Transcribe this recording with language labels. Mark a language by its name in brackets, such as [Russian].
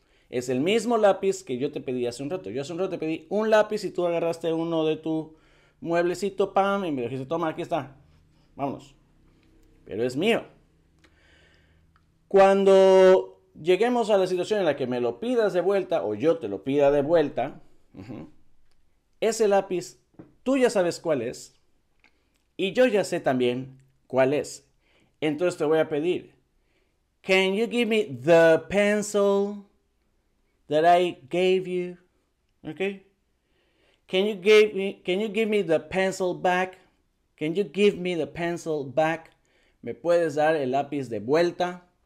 [Spanish] Es el mismo lápiz que yo te pedí hace un rato. Yo hace un rato te pedí un lápiz y tú agarraste uno de tu mueblecito, pam, y me dijiste, toma, aquí está. Vámonos. Pero es mío. Cuando lleguemos a la situación en la que me lo pidas de vuelta o yo te lo pida de vuelta, ese lápiz tú ya sabes cuál es y yo ya sé también cuál es. Entonces te voy a pedir, [English] can you give me the pencil that I gave you? Okay? Can you give me the pencil back? Can you give me the pencil back? [Spanish] ¿Me puedes dar el lápiz de vuelta?